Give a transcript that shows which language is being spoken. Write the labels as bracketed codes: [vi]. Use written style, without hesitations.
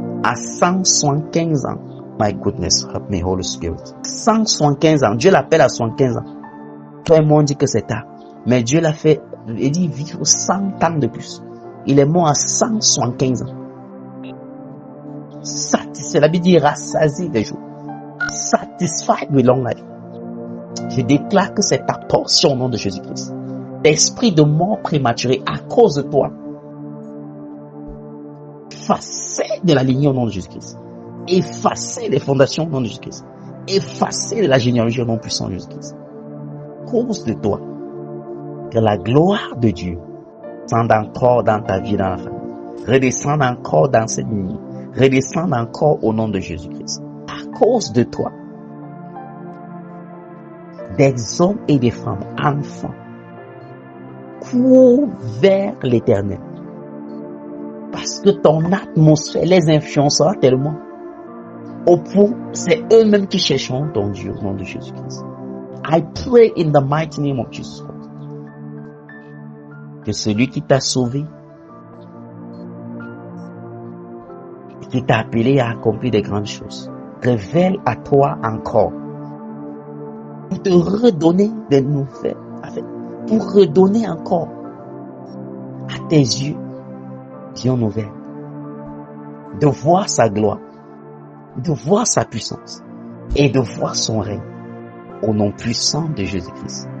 [fr] À 175 ans. [en] My goodness, help me, Holy Spirit. [fr] 175 ans. Dieu l'appelle à 75 ans. Tout le monde dit que c'est tard. Mais Dieu l'a fait, il dit vivre 100 ans de plus. Il est mort à 175 ans. Satisfait, la Bible dit rassasié des jours. [en] Satisfied with long life. [fr] Je déclare que c'est ta portion au nom de Jésus-Christ. L'esprit de mort prématurée à cause de toi. Effacé de la lignée au nom de Jésus-Christ. Effacé des fondations au nom de Jésus-Christ. Effacé de la généalogie au nom puissant de Jésus-Christ. À cause de toi. Que la gloire de Dieu descende encore dans ta vie, dans la famille. Redescende encore dans cette lignée. Redescende encore au nom de Jésus-Christ. À cause de toi, des hommes et des femmes, enfants, courent vers l'éternel. Parce que ton atmosphère les influencera tellement. Au point, c'est eux-mêmes qui chercheront ton Dieu au nom de Jésus-Christ. [en] I pray in the mighty name of Jesus Christ. [fr] Que celui qui t'a sauvé, qui t'a appelé à accomplir des grandes choses, révèle à toi encore, pour te redonner des nouvelles, pour redonner encore à tes yeux, vision nouvelle, de voir sa gloire, de voir sa puissance et de voir son règne au nom puissant de Jésus-Christ.